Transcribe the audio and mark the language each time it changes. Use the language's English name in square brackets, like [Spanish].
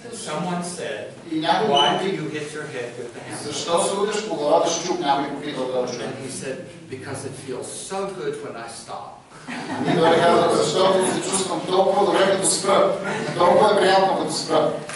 [English] Someone said, "Why do you hit your head with the hammer?" [Bulgarian] Защо се удряш по главата с чук? Някой попитал този човек. [English] And he said, "Because it feels so good when I stop." [Bulgarian] И той каза, защото се чувствам толкова добре като спра. Толкова е приятно като спра.